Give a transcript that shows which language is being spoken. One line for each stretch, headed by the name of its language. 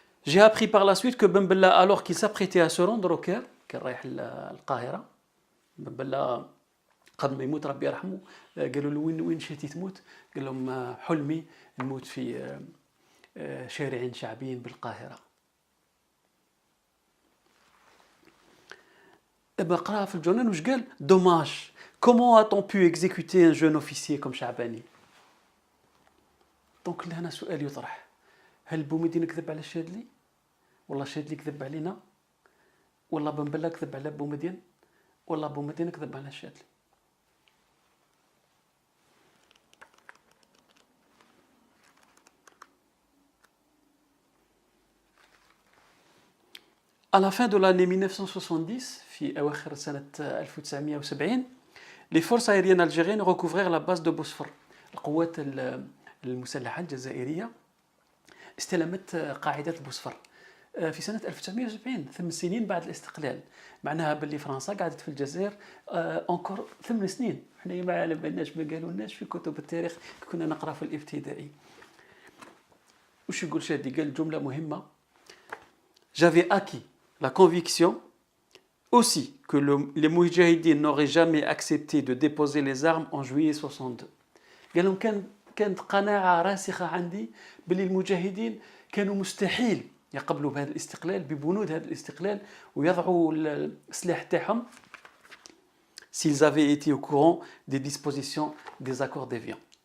French: J'ai appris par la suite que Ben Bella, alors qu'il s'apprêtait à se rendre au Caire,
Arabic: كان رايح القاهره، بن بلا قبل ما يموت ربي يرحمه قالوا له وين مشيتي تموت؟ قال لهم حلمي نموت في شارع شعبي بالقاهرة. بقرا في الجورنال واش قال؟ دوماج
French: comment a-t-on pu exécuter un jeune officier comme شعباني.
Arabic: دونك هنا سؤال يطرح، هل بومدين كذب على الشاذلي ولا الشاذلي كذب علينا، ولا بن بلا كذب على بومدين، ولا بومدين كذب على الشاذلي؟
French: À la fin de l'année 1970, في أواخر سنة 1970 les forces aériennes algériennes recouvrèrent la base de Bosphore.
Arabic: القوات المسلحة الجزائرية استلمت قاعدة بوسفور في سنة 1970، 8 سنين بعد الاستقلال. معناها باللي فرنسا قعدت في الجزائر انكور 8 سنين. احنا ما على بالناش، ما قالولناش في كتب التاريخ كنا نقرا في الابتدائي. وش يقول شادي؟ قال جملة مهمة:
French: J'avais acquis la conviction aussi que les moudjahidines n'auraient jamais accepté de déposer les armes en juillet 62.
Arabic: قال لهم كانت قناعة راسخة عندي باللي المجاهدين كانوا مستحيل يقبلوا بهذا الاستقلال، ببنود هذا الاستقلال، ويضعوا السلاح تاعهم
French: s'ils avaient été au courant des dispositions des accords d'Évian.